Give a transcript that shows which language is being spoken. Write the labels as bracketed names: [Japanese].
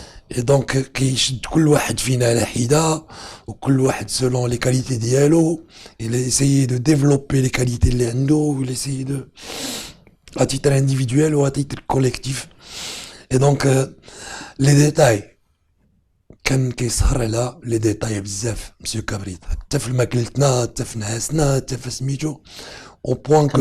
[French] Et donc [Arabic] كيشد كل واحد فينا على حدة وكل واحد [French] selon les qualités [Arabic] ديالو. [French] il essaye de développer les qualités [Arabic] اللي عنده. [French] il essaye de à titre individuel ou à titre collectif. Et donc les détails [Arabic] كان كيسهر على لي ديتاي بزاف مسيو كابريتا، حتى في ماكلتنا حتى في نعاسنا حتى في سميتو [French] au point que